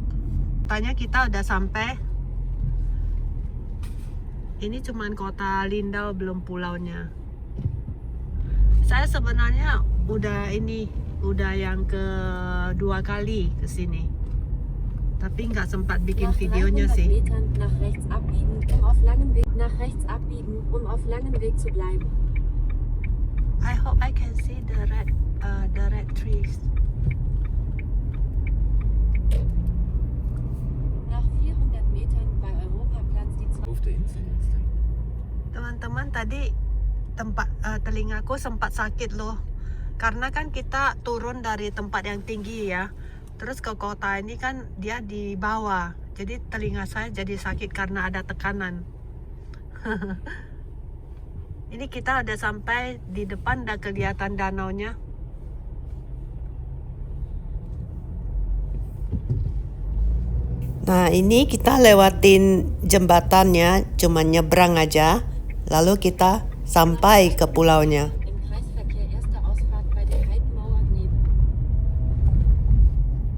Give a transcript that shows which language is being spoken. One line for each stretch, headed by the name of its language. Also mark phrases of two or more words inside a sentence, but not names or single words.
Indonesian: Katanya kita udah sampai. Ini cuman kota Lindau, belum pulaunya. Saya sebenarnya udah yang kedua kali kesini, tapi nggak sempat bikin videonya sih.
German: Metern nach rechts abbiegen, auf langem Weg zu bleiben.
English: I hope I can see the red trees.
German: Nach 400 Metern bei Europaplatz die Auf der Insel jetzt dann.
Indonesian: Teman-teman, tadi telingaku sempat sakit loh, karena kan kita turun dari tempat yang tinggi ya, terus ke kota ini kan dia di bawah, jadi telinga saya jadi sakit karena ada tekanan. Ini kita udah sampai di depan, udah kelihatan danaunya. Nah, ini kita lewatin jembatannya, cuma nyebrang aja, lalu kita sampai ke pulaunya.
German: Im Kreisverkehr erste Ausfahrt bei der Heidenmauer Gneben.